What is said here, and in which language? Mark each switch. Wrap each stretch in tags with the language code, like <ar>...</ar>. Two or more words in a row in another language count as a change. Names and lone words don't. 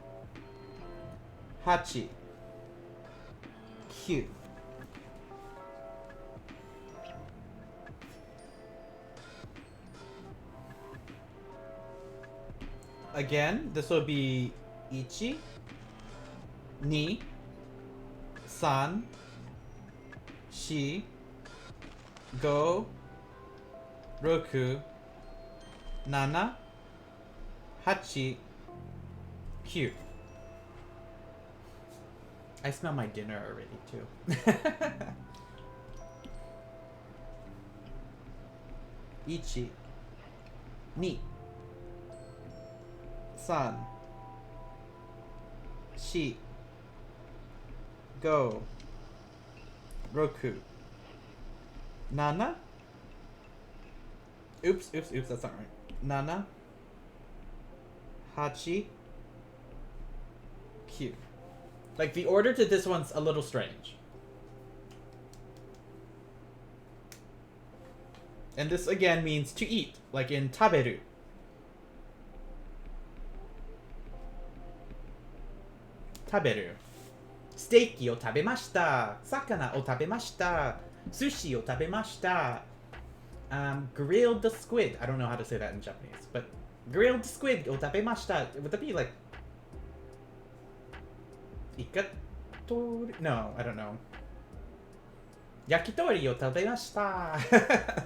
<ja>八。九.</ja> <en>Again, this will be ichi,</en> <ja>二、三、四, 五、六、七、八、九.</ja> <en>I smell my dinner already too.</en> <ja>Ichi, 二、三、四, 五、六、七.</ja> <en>Oops, that's not right.</en> <ja>七、八、九.</ja> <en>Like, the order to this one's a little strange. And this again means to eat, like in taberu.</en> <ja>Taberu. ステーキを食べました。魚を食べました. 寿司を食べました.</ja> <en>Grilled the squid. I don't know how to say that in Japanese, but grilled squid</en> <ja>を食べました.</ja> <en>Would that be like ikatori? No, I don't know.</en> <ja>焼き鳥を食べました.</ja>